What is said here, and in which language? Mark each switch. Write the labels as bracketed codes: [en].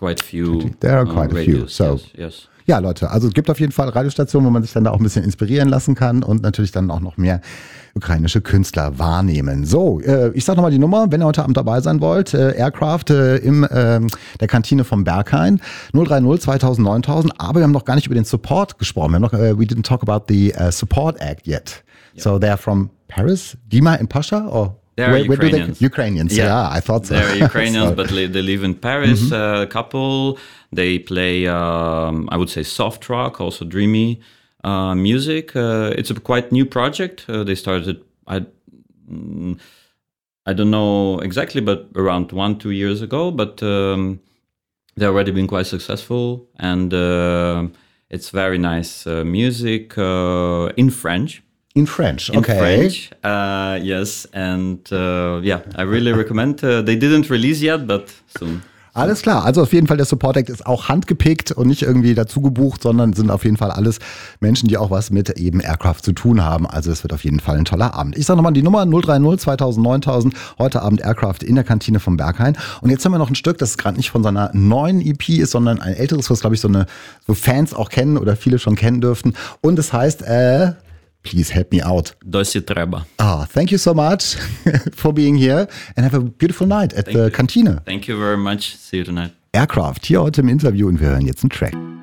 [en] There are quite a few radios. [de] Ja, Leute, also es gibt auf jeden Fall Radiostationen, wo man sich dann da auch ein bisschen inspirieren lassen kann und natürlich dann auch noch mehr ukrainische Künstler wahrnehmen. So, ich sag nochmal die Nummer, wenn ihr heute Abend dabei sein wollt, Aircraft im der Kantine vom Berghain, 030 2000 9000, aber wir haben noch gar nicht über den Support gesprochen. [en] We didn't talk about the Support Act yet. Yep. So they're from Paris, Dima and Pasha, or? They're Ukrainians, but they live in Paris, a couple. They play, I would say, soft rock, also dreamy music. It's a quite new project. They started, I don't know exactly, but around 1-2 years ago. But they've already been quite successful. And it's very nice music in French. In French, okay. In French, yes. And I really recommend. They didn't release yet, but soon. [de] Alles klar. Also auf jeden Fall, der Support Act ist auch handgepickt und nicht irgendwie dazu gebucht, sondern sind auf jeden Fall alles Menschen, die auch was mit eben Aircraft zu tun haben. Also es wird auf jeden Fall ein toller Abend. Ich sage nochmal die Nummer 030 2000 9000. Heute Abend Aircraft in der Kantine vom Berghain. Und jetzt haben wir noch ein Stück, das gerade nicht von seiner neuen EP ist, sondern ein älteres, was glaube ich so Fans auch kennen oder viele schon kennen dürften. Und es heißt [en] Please help me out. [uk] Досі треба. [en] Oh, thank you so much for being here and have a beautiful night at the Kantine. Thank you very much. See you tonight. [de] Aircraft, hier heute im Interview, und wir hören jetzt einen Track.